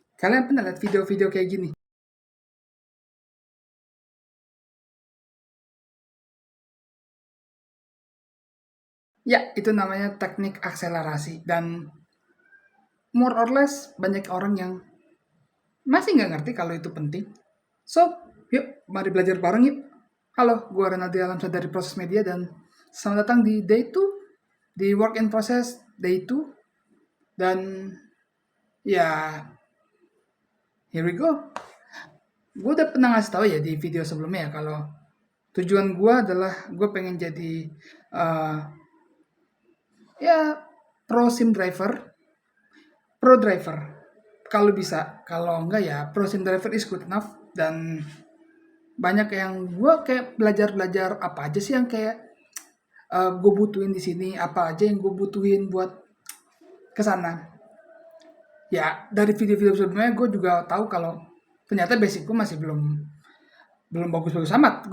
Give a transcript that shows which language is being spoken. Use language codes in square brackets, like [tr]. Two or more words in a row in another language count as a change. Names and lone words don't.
[id] Kalian pernah lihat video-video kayak gini? Ya, itu namanya teknik akselerasi dan [en] more or less [id] banyak orang yang masih nggak ngerti kalau itu penting. So, yuk mari belajar bareng yuk. Halo, gue Renaldi Alamsyah dari Proses Media dan selamat datang di Day 2, di Work in Process Day 2. Dan ya, [en] here we go. [id] Gue udah pernah ngasih tahu ya di video sebelumnya ya kalau tujuan gue adalah gue pengen jadi uh, ya [en] pro sim driver, pro driver. [id] Kalau bisa, kalau enggak ya [en] pro sim driver is good enough. [id] Dan banyak yang gue kayak belajar apa aja sih yang kayak gue butuhin di sini, apa aja yang gue butuhin buat kesana. Ya dari video-video sebelumnya gue juga tahu kalau ternyata basic gue masih belum belum bagus-bagus amat.